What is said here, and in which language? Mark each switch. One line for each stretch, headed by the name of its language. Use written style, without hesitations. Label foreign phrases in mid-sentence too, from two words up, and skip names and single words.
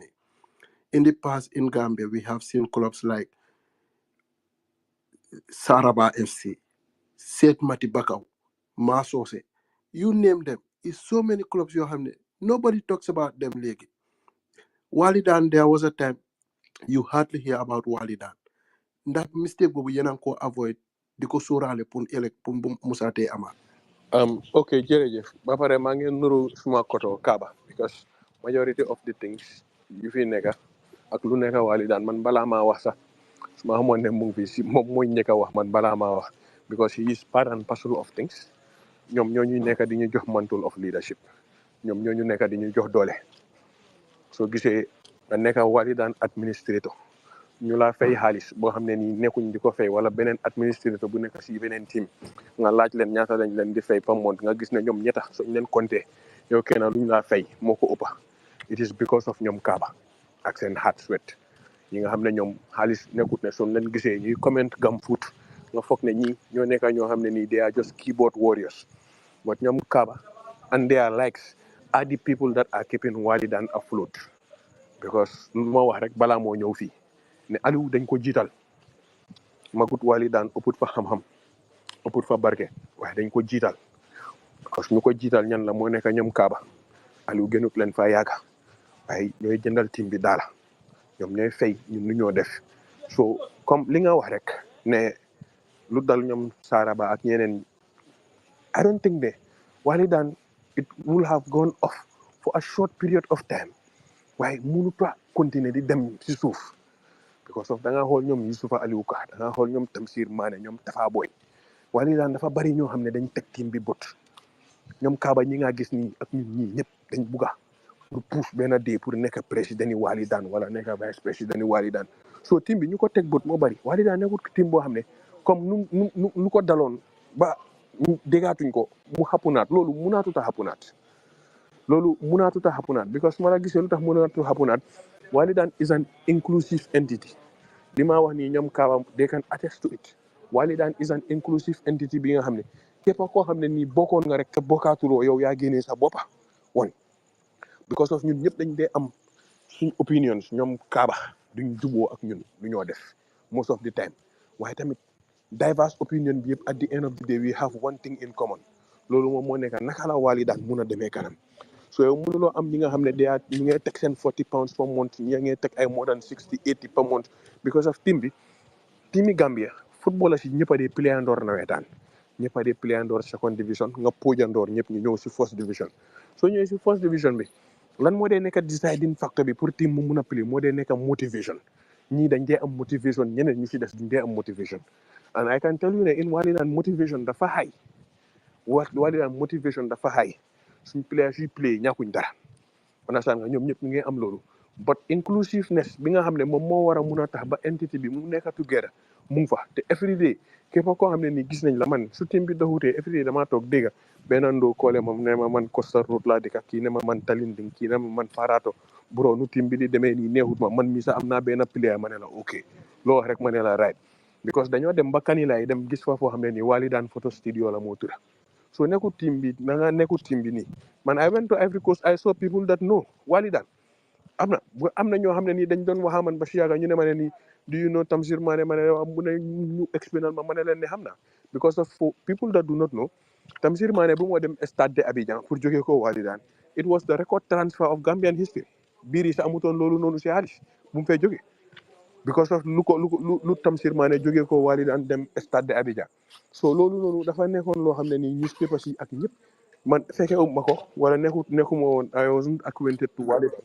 English: In the past in Gambia, we have seen clubs like Saraba FC, Set Mati Bakau, Masose. You name them. It's so many clubs you have. Nobody talks about them lately. Wallidan, there was a time you hardly hear about Wallidan. That mistake we
Wolof: ko avoid di ko sóoraale pour elek pour musate amaat. Okay, jërëjëf ba pare maa ngi nuru suma koto Kaba because majority of the things yu fi nekka ak lu nekka Wallidan man balaa maa wax sax su ma xamoon ne mu ngi fi si moom mooy njëkk a wax man balaa maa wax because
English: he is part and parcel of things
Wolof: ñoom ñoo ñu nekk di ñu jox
English: mantle of leadership
Wolof: ñoom ñoo ñu nekk di ñu jox doole soo gisee nga nekk
English: Wallidan administrator
Wolof: ñu laa fay xaalis boo xam ne nii nekkuñ di ko fay wala beneen administrateur bu nekk si beneen team nga laaj leen ñaata lañ leen di fay
French: par month
Wolof: nga gis ne ñoom ñetta suñ leen compté yow kenn luñ laa fay moo ko ëppa
English: it is because of
Wolof: ñoom Kaba ak seen
English: hard sweat
Wolof: ñi nga xam ne ñoom xaalis nekkut ne suñ leen gisee ñuy comment gam foot nga foog ne ñi ñoo nekk ñoo xam ne nii
English: they are just keyboard warriors but
Wolof: ñoom Kaba
English: and their likes are the people that are keeping Wallidan afloat because
Wolof: lu ma wax rek balaa moo ñëw fii ne Aliou dañ ko jiital magut Wallidan ëpput fa xam-xam ëpput fa barke waaye dañ ko jiital parce que ñu ko jiital ñan la moo nekk ñoom Kaaba Aliou gënut leen fa yàgga waaye ñooy jëndal team bi daala ñoom ñooy fay ñun lu ñoo def so comme li nga wax rek ne lu dal ñoom Saraba ak ñeneen
English: I don't think
Wolof: ne Wallidan
English: it will have gone off for a short period of time
Wolof: waaye mënut a continuer di dem si suuf because of da nga xool ñoom Youssoufa Aliou Ka da nga xool ñoom Tamsir Mané ñoom Tafa Boy Wallidan dafa bari ñoo xam ne dañ teg team bi bot ñoom Kaaba ñi nga gis nii ak ñun ñii ñëpp dañ bugga pour pousse benn dee pour nekk président yi Wallidan wala nekk vice président yi Wallidan so team bi ñu ko teg bot moo bari Wallidan nekkul team boo xam ne comme nu ko daloon ba déggaatuñ ko mu xapunaat loolu munaatut a xapunaat because su ma la gisee lu tax munaatut a xapunaat
English: Wallidan is an inclusive entity
Wolof: li ma wax nii ñoom Kaaba
English: they can attest to it Wallidan is an inclusive entity
Wolof: bi nga xam ne képp koo xam ne nii bokkoon nga rek te bokkaatuloo yow yaa génnee sa boppa woon because of ñun ñëpp dañ dee am suñ opinions ñoom Kaaba duñ juboo ak ñun lu ñoo def most of the time waaye tamit
English: diverse opinion
Wolof: bi yëpp
English: at the end of the day we have one thing in common
Wolof: loolu moom moo nekk naka la Wallidan mun a demee kanam so yow mënuloo am ñi nga xam ne ñu ngay teg seen
English: 40 pounds per month
Wolof: ñi ngay teg ay
English: more than 60 80 per month because of
Wolof: team yi Gambia footballers yi ñëpp a dee playandoor nawetaan ñëpp a dee playandoor
English: second division
Wolof: nga poojandoor ñëpp ñu ñëw si
English: first division
Wolof: soo ñëwee si
English: first division
Wolof: bi lan moo dee nekk
English: deciding factor
Wolof: bi pour team mu mun a play moo dee nekk motivation ñii dañ dee am motivation ñeneen ñu si des duñ dee am motivation
English: and I can tell you
Wolof: ne in Wallidan motivation dafa high Wallidan motivation dafa high
English: suñ players
Wolof: yi play ñàkkuñ dara understand nga ñoom ñëpp ñu ngi am loolu but inclusiveness bi nga xam ne moom moo war a mun a tax ba entity bi mu nekk together mu ngi fa te
English: every day
Wolof: képp koo xam ne nii gis nañ la man su team bi doxutee
English: every day
Wolof: damaa toog dégg benn ndoo koole moom ne ma man
English: Costa Road
Wolof: laa dëkk kii ne ma man Talinding kii ne ma man Farato bro nu team bi di demee nii neexut ma man mii sax am naa benn player ma ne la ok loo wax rek ma ne la right because dañoo dem ba Kanilaay dem gis fa foo xam ne nii Wallidan photo studio la moo tura so nekkul team bi da nga nekkul team bi nii man
English: I went to Ivory Coast I saw people that know Wallidan
Wolof: am na ñoo xam ne nii dañ doon waxaa man ba si yàgga ñu ne ma ne nii
English: do you know
Wolof: Tamsir Mané ma ne mu ne ñu explainal ma ne leen ne xam na because of
English: for people that do not know Tamsir Mané
Wolof: bu moo dem stade de Abidjan pour jógee ko Wallidan
English: it was the record transfer of Gambian history
Wolof: biir yi sa amutoon loolu noonu si xaalis bu mu fay jógee because of lu Tamsir Mané jógee ko Wallidan dem stade de Abidjan so loolu noonu dafa nekkoon loo xam ne nii newspapers yi ak ñëpp man fekke ma ko wala nekkuma woon
English: I wasn't acquainted to Wallidan.